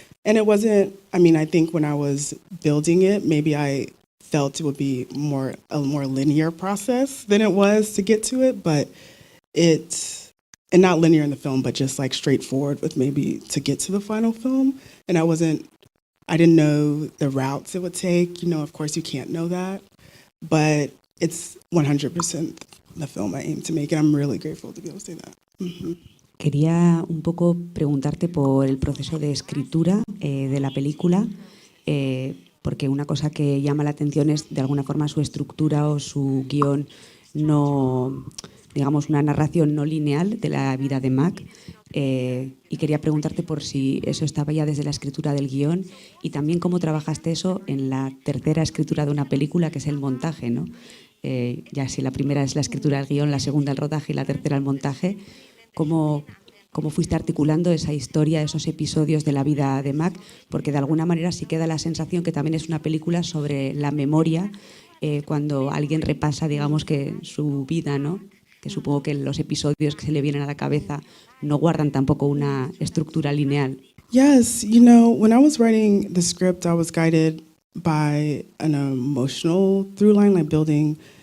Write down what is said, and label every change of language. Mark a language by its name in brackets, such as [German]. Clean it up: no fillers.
[English] And it wasn't, I think when I was building it, maybe I felt it would be a more linear process than it was to get to it, but and not linear in the film, but just like straightforward with maybe to get to the final film. And I didn't know the routes it would take. Of course you can't know that, but it's 100% the film I aim to make, and I'm really grateful to be able to say that. Mm-hmm. [Spanish] Quería un poco preguntarte por el proceso de escritura de la película, porque una cosa que llama la atención es de alguna forma su estructura o su guión, no, digamos, una narración no lineal de la vida de Mac. Y quería preguntarte por si eso estaba ya desde la escritura del guión y también cómo trabajaste eso en la tercera escritura de una película, que es el montaje, ¿no? Ya si la primera es la escritura del guión, la segunda el rodaje y la tercera el montaje. ¿Cómo fuiste articulando esa historia, esos episodios de la vida de Mac? Porque de alguna manera sí queda la sensación que también es una película sobre la memoria, cuando alguien repasa, digamos, que su vida, ¿no? Que supongo que los episodios que se le vienen a la cabeza no guardan tampoco una estructura lineal. [English] Yes, you know, when I was writing the script, I was guided by an emotional through line, like building.